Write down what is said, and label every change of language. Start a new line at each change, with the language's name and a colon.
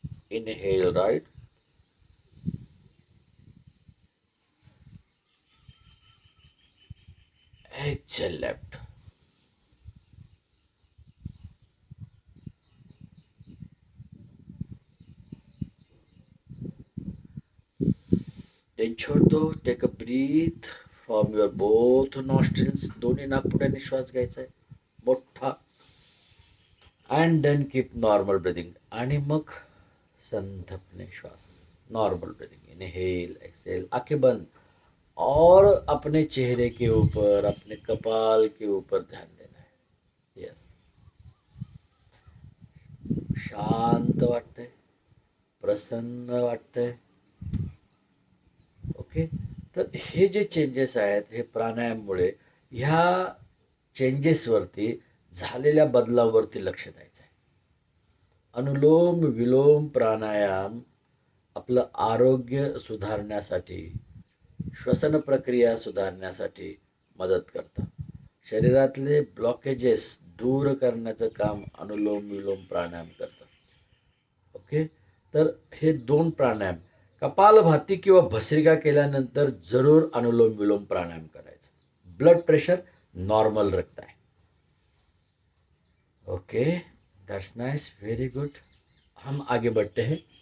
English: Inhale right, exhale left. Then
Hindi: छोड़ दो.
English: Take a breath from your both nostrils.
Marathi: दोन्ही नाकपुड्याने श्वास घ्यायचा आहे मोठा.
English: And then keep normal breathing.
Marathi: आणि मग संथपणे श्वास.
English: Normal breathing. Inhale, exhale.
Hindi: आंखें बंद. और अपने चेहरे के ऊपर, अपने कपाल के ऊपर ध्यान देना है.
English: Yes.
Marathi: शांत वाटतंय, प्रसन्न वाटतंय. ओके. तर हे जे चेंजेस आहेत हे प्राणायाममुळे ह्या चेंजेसवरती झालेल्या बदलावरती लक्ष द्यायचं आहे. अनुलोम विलोम प्राणायाम आपलं आरोग्य सुधारण्यासाठी, श्वसन प्रक्रिया सुधारण्यासाठी मदत करतं. शरीरातले ब्लॉकेजेस दूर करण्याचं काम अनुलोम विलोम प्राणायाम करतं. ओके. तर हे दोन प्राणायाम कपालभाती किंवा भस्त्रिका केल्यानंतर जरूर अनुलोम विलोम प्राणायाम करायचं.
Hindi: ब्लड प्रेशर नॉर्मल रखता है.
English: Okay, that's nice, very good.
Hindi: हम आगे बढ़ते हैं.